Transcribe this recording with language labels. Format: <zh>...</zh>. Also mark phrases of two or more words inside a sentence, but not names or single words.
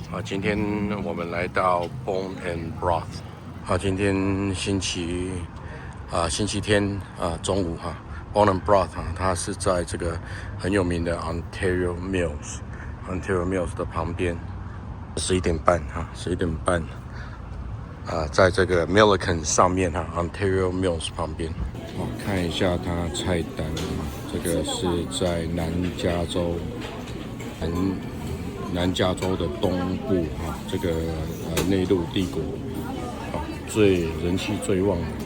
<zh>今天我們來到 Bone and Broth。今天星期天中午Bone and Broth 它是在這個很有名的 Ontario Mills 的旁邊，11點半在這個 Milliken 上面Ontario Mills 旁邊。看一下它菜單這個是在南加州的東部這個內陸帝國人氣最旺</zh>